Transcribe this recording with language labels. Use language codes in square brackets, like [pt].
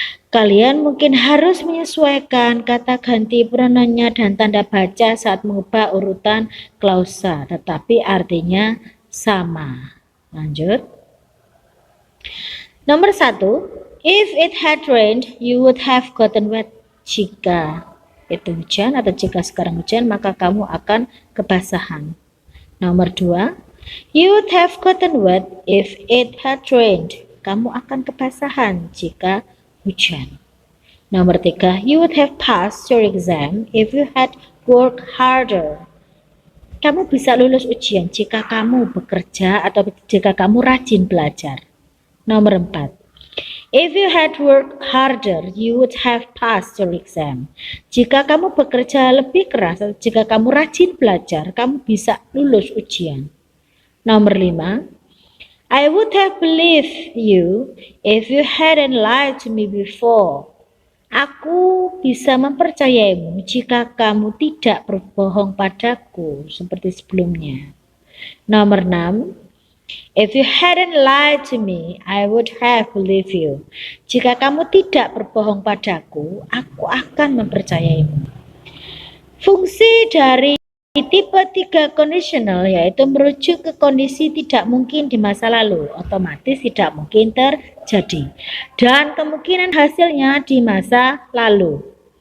[id] Kalian mungkin harus menyesuaikan kata ganti pronounnya dan tanda baca saat mengubah urutan klausa, tetapi artinya sama. Lanjut. Nomor 1, [en] if it had rained, you would have gotten wet. [id] Jika itu hujan atau jika sekarang hujan, maka kamu akan kebasahan. Nomor 2, [en] you would have gotten wet if it had rained. [id] Kamu akan kebasahan jika hujan. Nomor 3, [en] you would have passed your exam if you had worked harder. [id] Kamu bisa lulus ujian jika kamu bekerja atau jika kamu rajin belajar. Nomor 4, [en] if you had worked harder, you would have passed your exam. [id] Jika kamu bekerja lebih keras atau jika kamu rajin belajar, kamu bisa lulus ujian. Nomor 5, [en] I would have believed you if you hadn't lied to me before. [id] Aku bisa mempercayaimu jika kamu tidak berbohong padaku seperti sebelumnya. Nomor 6, [en] if you hadn't lied to me, I would have believed you. [id] Jika kamu tidak berbohong padaku, aku akan mempercayaimu. Fungsi dari tipe 3 conditional yaitu merujuk ke kondisi tidak mungkin di masa lalu, otomatis tidak mungkin terjadi, dan kemungkinan hasilnya di masa lalu.